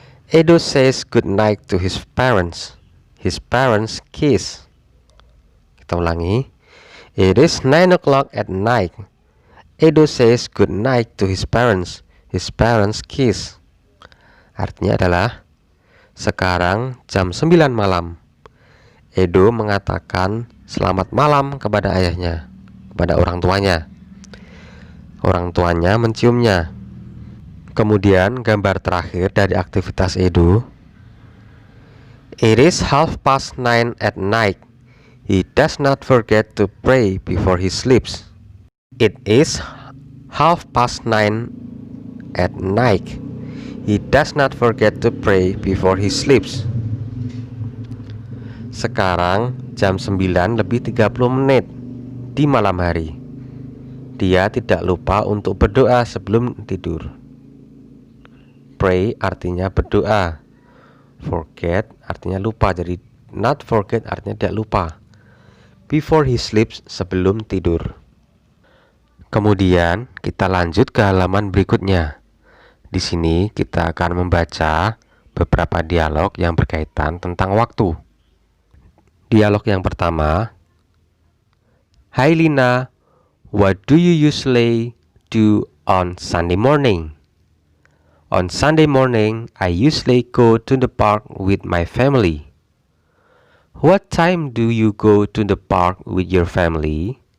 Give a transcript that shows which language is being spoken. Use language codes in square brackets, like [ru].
[en] Edo says good night to his parents. His parents kiss. [id] Kita ulangi. [en] It is 9 o'clock at night. Edo says good night to his parents. His parents kiss. [id] Artinya adalah sekarang jam 9 malam. Edo mengatakan selamat malam kepada ayahnya, kepada orang tuanya. Orang tuanya menciumnya. Kemudian gambar terakhir dari aktivitas Edo. [en] It is 9:30 at night. He does not forget to pray before he sleeps. It is 9:30 at night. He does not forget to pray before he sleeps. [id] Sekarang jam 9:30 di malam hari. Dia tidak lupa untuk berdoa sebelum tidur. Pray artinya berdoa. Forget artinya lupa. Jadi not forget artinya tidak lupa. [en] Before he sleeps, [id] sebelum tidur. Kemudian kita lanjut ke halaman berikutnya. Di sini kita akan membaca beberapa dialog yang berkaitan tentang waktu. Dialog yang pertama. [en] Hi Lina, what do you usually do on Sunday morning? On Sunday morning, I usually go to the park with my family. What time do you go to the park with your family?